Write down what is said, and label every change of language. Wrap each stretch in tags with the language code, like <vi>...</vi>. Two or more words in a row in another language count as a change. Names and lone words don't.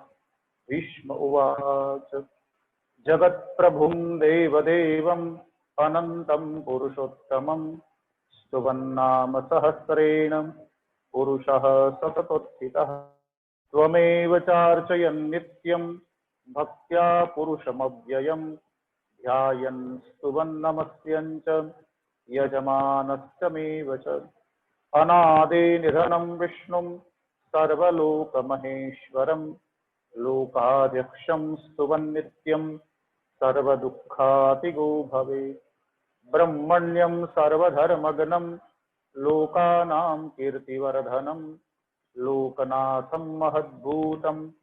<sa>ભીષ્મ ઉવાચ જગત્પ્રભું દેવદેવં અનંतं પુરુષોત્તમં સ્તુવન્નામ સહસ્રેણ પુરુષः સતતોત્થિતः. ત્વમેવ ચાર્ચયन् નિત્યં भक्त्या पुरुषमव्ययम् ध्यायन् स्तुवन् नमस्यन् च यजमानस्य च अनादिनिधनं विष्णुं सर्वलोकमहेश्वरं लोकाध्यक्षं स्तुवन् नित्यं सर्वदुःखातिगो भवेत् ब्रह्मण्यं सर्वधर्मग्नं लोकानां कीर्तिवर्धनं लोकनाथं महद्भूतं</sa>